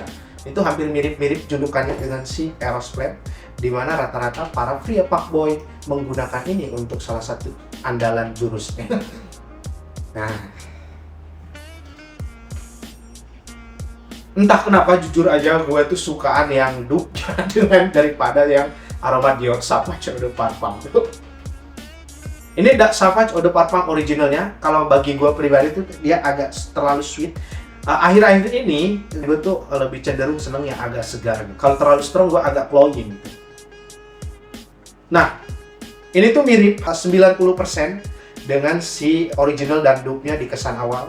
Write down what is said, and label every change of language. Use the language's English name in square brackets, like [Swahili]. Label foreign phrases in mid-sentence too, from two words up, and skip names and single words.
[Indonesian] Itu hampir mirip-mirip julukannya dengan si Eros Flame, di mana rata-rata para pria fuckboy menggunakan ini untuk salah satu andalan jurusnya. Nah, entah kenapa jujur aja gue tuh sukaan yang dupe dengan daripada yang aroma Dior Sauvage Eau de Parfum. Ini Sauvage Eau de Parfum originalnya, kalau bagi gue pribadi tuh dia agak terlalu sweet. Akhir-akhir ini gue tuh lebih cenderung seneng yang agak segar. Kalau terlalu strong gue agak cloying gitu. Nah, ini tuh mirip 90% dengan si original dan dupe-nya di kesan awal.